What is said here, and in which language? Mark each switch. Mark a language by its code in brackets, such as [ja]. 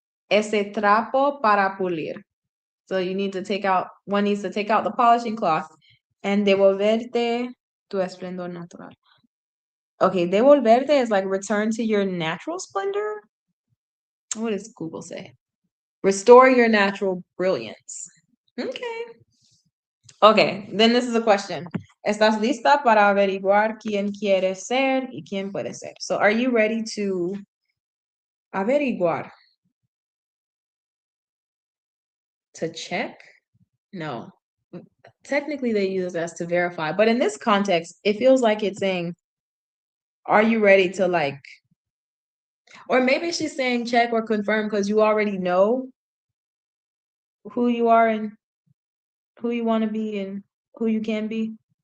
[es] Ese trapo para pulir. [en] So you need to take out, one needs to take out the polishing cloth and [es] devolverte tu esplendor natural. [en] Okay, devolverte is like return to your natural splendor. What does Google say? Restore your natural brilliance. Okay. Okay, then this is a question. [es] ¿Estás lista para averiguar quién quieres ser y quién puedes ser? [en] So are you ready to averiguar? To check? No. Technically, they use as to verify, but in this context, it feels like it's saying, are you ready to like, or maybe she's saying check or confirm because you already know who you are and who you want to be and who you can be.